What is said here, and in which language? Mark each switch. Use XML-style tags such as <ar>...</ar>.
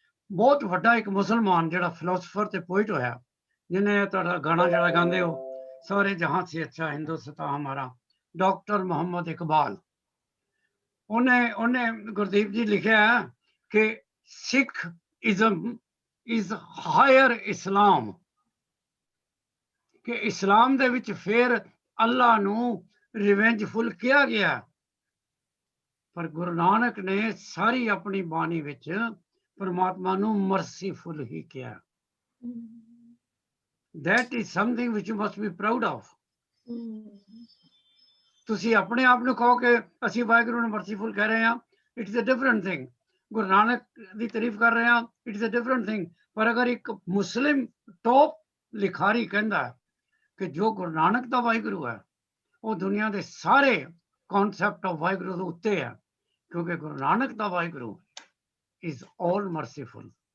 <pa>ਬਹੁਤ ਵੱਡਾ ਇੱਕ ਮੁਸਲਮਾਨ ਜਿਹੜਾ ਫਿਲਾਸਫਰ ਤੇ ਪੋਇਟ ਹੋਇਆ, ਜਿਹਨੇ ਤੁਹਾਡਾ ਗਾਣਾ ਜਿਹੜਾ ਗਾਉਂਦੇ ਹੋ</pa> <hi>ਸਾਰੇ ਜਹਾਂ ਸੇ ਅੱਛਾ ਹਿੰਦੁਸਤਾਨ ਹਮਾਰਾ,</hi> <pa>ਡਾਕਟਰ ਮੁਹੰਮਦ ਇਕਬਾਲ, ਉਹਨੇ ਗੁਰਦੀਪ ਜੀ ਲਿਖਿਆ ਕਿ</pa> <en>Sikhism is higher Islam,</en> <pa>ਕਿ ਇਸਲਾਮ ਦੇ ਵਿੱਚ ਫਿਰ ਅੱਲਾ ਨੂੰ ਰਿਵੈਂਜਫੁਲ ਕਿਹਾ ਗਿਆ, ਪਰ ਗੁਰੂ ਨਾਨਕ ਨੇ ਸਾਰੀ ਆਪਣੀ ਬਾਣੀ ਵਿੱਚ ਪਰਮਾਤਮਾ ਨੂੰ ਮਰਸੀਫੁਲ ਹੀ ਕਿਹਾ।</pa> <en>That is something which you must be proud of.</en> <pa>ਤੁਸੀਂ ਆਪਣੇ ਆਪ ਨੂੰ ਕਹੋ ਕਿ ਅਸੀਂ ਵਾਹਿਗੁਰੂ ਨੂੰ ਮਰਸੀਫੁਲ ਕਹਿ ਰਹੇ ਹਾਂ,</pa> <en>It is a different thing.</en> <pa>Guru Nanak ਦੀ ਤਾਰੀਫ ਕਰ ਰਹੇ ਹਾਂ,</pa> <en>It is a different thing.</en> <pa>ਪਰ ਅਗਰ ਇੱਕ ਮੁਸਲਿਮ ਟੌਪ ਲਿਖਾਰੀ ਕਹਿੰਦਾ ਕਿ ਜੋ ਗੁਰੂ ਨਾਨਕ ਦਾ ਵਾਹਿਗੁਰੂ ਹੈ ਉਹ ਦੁਨੀਆ ਦੇ ਸਾਰੇ ਕਨਸੈਪਟ ਆਫ ਵਾਹਿਗੁਰੂ ਦੇ ਉੱਤੇ ਹੈ, ਕਿਉਂਕਿ ਗੁਰੂ ਨਾਨਕ ਦਾ ਵਾਹਿਗੁਰੂ</pa> <en>Is all merciful.</en>